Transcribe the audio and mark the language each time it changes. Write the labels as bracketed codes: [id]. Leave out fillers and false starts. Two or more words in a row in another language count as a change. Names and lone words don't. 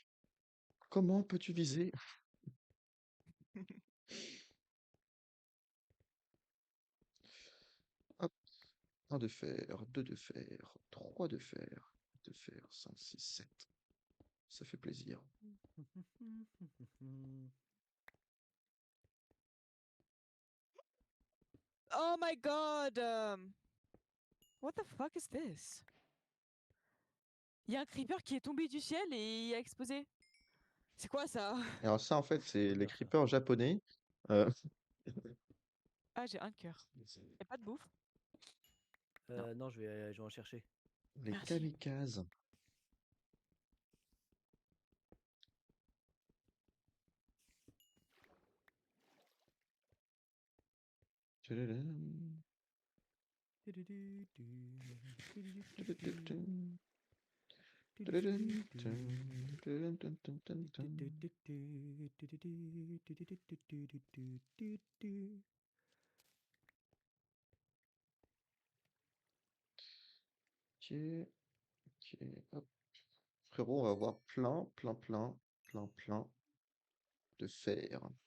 [fr] Comment peux-tu viser? Hop. 1 de fer, 2 de fer, 3 de fer, 2 de fer, 5, 6, 7. Ça fait plaisir. [en] Oh my god! What the fuck is this? [fr] Il y a un creeper qui est tombé du ciel et a explosé. C'est quoi ça? Et alors ça, en fait, c'est les Bonheur, ça. creepers japonais. Euh, Ah, j'ai un cœur. Y'a pas de bouffe? Non, je vais en chercher. les Merci. kamikazes. Tadadam. Tadadam. Tadadam. Tadadam, tum, tum, tum, tum. Ok, ok, hop. Frérot, on va avoir plein de fer.